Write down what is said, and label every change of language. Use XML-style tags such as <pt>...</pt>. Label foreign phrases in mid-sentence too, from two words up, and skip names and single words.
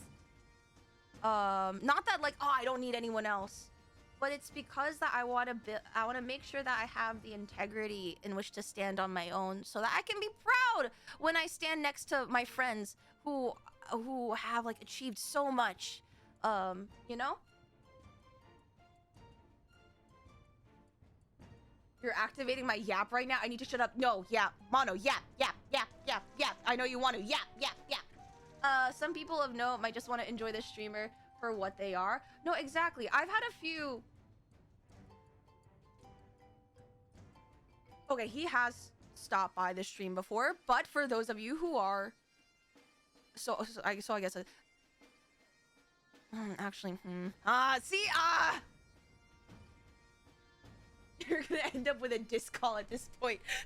<en>Not that, like, oh, I don't need anyone else, but it's because that I want to make sure that I have the integrity in which to stand on my own, so that I can be proud when I stand next to my friends who have, like, achieved so much. You know? You're activating my yap right now. I need to shut up. No, yap. Mono, yap, yap, yap, yap, yap. I know you want to. Yap, yap, yap. Some people of note might just want to enjoy this streamer for what they are. No, exactly. I've had a few... Okay, he has stopped by the stream before, but for those of you who are, I guess you're gonna end up with a disc call at this point.</en>